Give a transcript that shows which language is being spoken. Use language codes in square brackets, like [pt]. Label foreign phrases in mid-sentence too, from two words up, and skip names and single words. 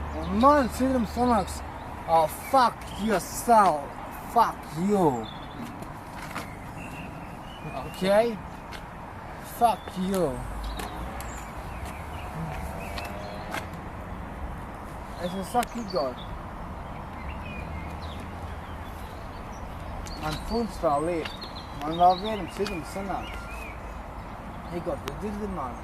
[lv] man citam sanāks, [en] oh, fuck yourself, fuck you. Okay? Fuck you. [lv] Es saku, Igor, man funds vēl ir, man vēl vienam citam sanāks. Igor, tu dzirdi mani?